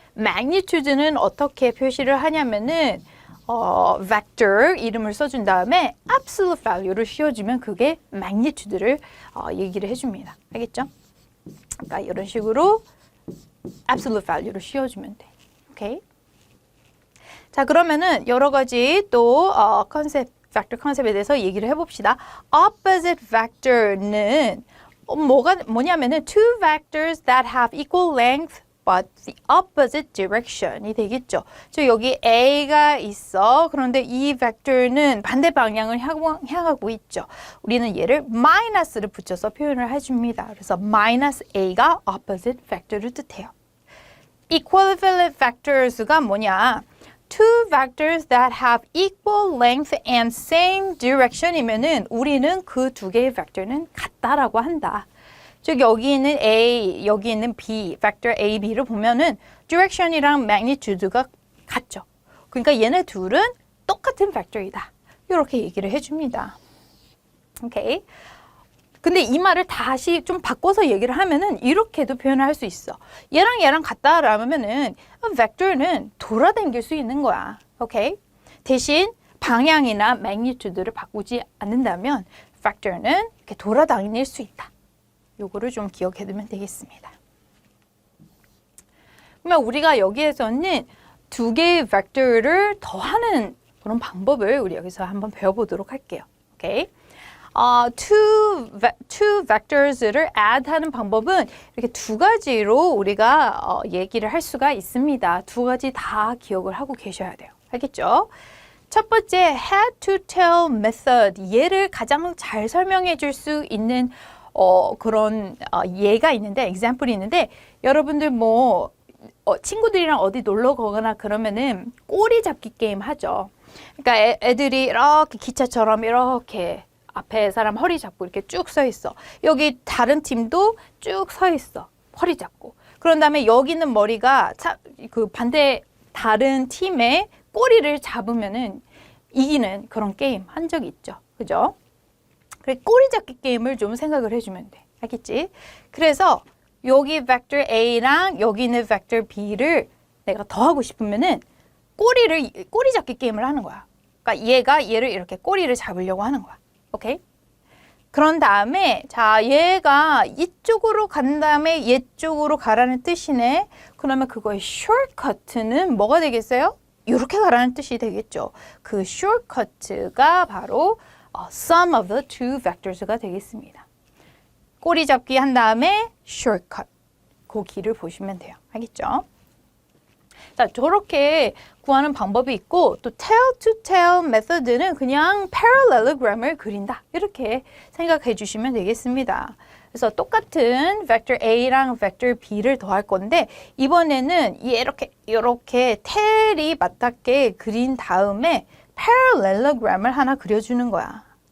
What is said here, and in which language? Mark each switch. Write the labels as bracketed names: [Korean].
[Korean] magnitude는 어떻게 표시를 하냐면은 vector 이름을 써준 다음에 absolute value를 씌워주면 그게 magnitude를 얘기를 해줍니다. 알겠죠? 그러니까 이런 식으로 absolute value를 씌워주면 돼. 오케이? 자, 그러면은 여러 가지 또 vector 컨셉에 대해서 얘기를 해봅시다. [English] opposite vector는 [Korean] 뭐냐면은 [English] two vectors that have equal length but the opposite direction이 되겠죠. [Korean] 즉 여기 A가 있어. 그런데 이 벡터는 반대 방향을 향하고 있죠. 우리는 얘를 마이너스를 붙여서 표현을 해줍니다. 그래서 minus A가 opposite vector를 뜻해요. equivalent vectors가 뭐냐? [English] Two vectors that have equal length and same direction이면은 [Korean] 우리는 그 두 개의 벡터는 같다라고 한다. 즉 여기 있는 A, 여기 있는 B, vector A, B를 보면은 direction이랑 magnitude가 같죠. 그러니까 얘네 둘은 똑같은 벡터이다. 이렇게 얘기를 해줍니다. 오케이. 근데 이 말을 다시 좀 바꿔서 얘기를 하면은 이렇게도 표현을 할 수 있어. 얘랑 얘랑 같다라면은 벡터는 돌아다닐 수 있는 거야. 오케이? 대신 방향이나 magnitude를 바꾸지 않는다면 벡터는 이렇게 돌아다닐 수 있다. 요거를 좀 기억해 두면 되겠습니다. 그러면 우리가 여기에서는 두 개의 벡터를 더하는 그런 방법을 우리 여기서 한번 배워보도록 할게요. 오케이? two vectors를 add 하는 방법은 이렇게 두 가지로 우리가 얘기를 할 수가 있습니다. 두 가지 다 기억을 하고 계셔야 돼요. 알겠죠? 첫 번째 had to tell method. 얘를 가장 잘 설명해 줄 수 있는 그런 예가 있는데 example이 있는데 여러분들 뭐 친구들이랑 어디 놀러 가거나 그러면은 꼬리 잡기 게임 하죠. 그러니까 애들이 이렇게 기차처럼 이렇게 앞에 사람 허리 잡고 이렇게 쭉 서 있어. 여기 다른 팀도 쭉 서 있어. 허리 잡고. 그런 다음에 여기 있는 머리가 그 반대 다른 팀의 꼬리를 잡으면은 이기는 그런 게임 한 적이 있죠. 그죠? 그래, 꼬리 잡기 게임을 좀 생각을 해주면 돼. 알겠지? 그래서 여기 벡터 A랑 여기 있는 벡터 B를 내가 더하고 싶으면은 꼬리 잡기 게임을 하는 거야. 그러니까 얘가 얘를 이렇게 꼬리를 잡으려고 하는 거야. 오케이? 그런 다음에 자 얘가 이쪽으로 간 다음에 이쪽으로 가라는 뜻이네. 그러면 그거의 shortcut는 뭐가 되겠어요? 이렇게 가라는 뜻이 되겠죠. [English] 그 shortcut가 [Korean] 바로 [English] sum of the two vectors가 되겠습니다. [Korean] 꼬리 잡기 한 다음에 shortcut. 그 길을 보시면 돼요. 알겠죠? 자, 저렇게 구하는 방법이 있고 또 tell to tell method는 그냥 parallelogram을 그린다. 이렇게 생각해 주시면 되겠습니다. 그래서 똑같은 vector A랑 vector B를 더할 건데 이번에는 이렇게 텔이 맞닿게 그린 다음에 parallelogram을 하나 그려주는 거야.